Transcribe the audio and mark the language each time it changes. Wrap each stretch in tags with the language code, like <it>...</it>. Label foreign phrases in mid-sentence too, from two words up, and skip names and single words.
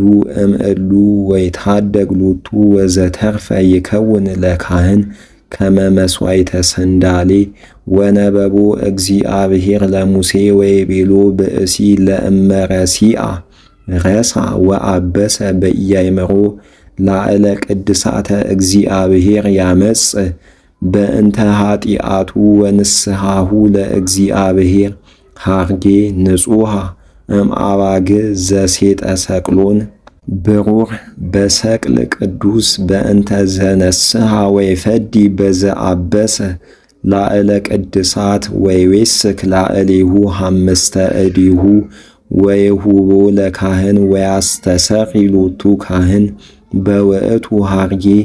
<gez>እምእሉ ወይታደግ ሎቱ ወዘተርፈ ይከውን ለካህን ከመ መስዋዕተ ሰንዳሌ ወነበቦ እግዚአብሔር ለሙሴ ወይቤሎ ብእሲ ለእመ ረሲአ ረሳ ወአበሰ በኢያእምሮ ላዕለ ቅድሳተ እግዚአብሔር ያመጽ በእንተ ኃጢአቱ ወንስሐሁ ለእግዚአብሔር ሐርጌ ንጹሃ እምአባግ ዘሴጠ ሰቅሎን ብሩር በሰቅል ቅዱስ በእንተ ዘነስሐ ወይፈዲ በዘአበሰ ላዕለ ቅድሳት ወይዌስክ ላዕሌሁ ሐምስተ እዴሁ ወይሁቦ ለካህን ወያስተሰሪ ሎቱ ካህን በውእቱ ሐርጌ</gez>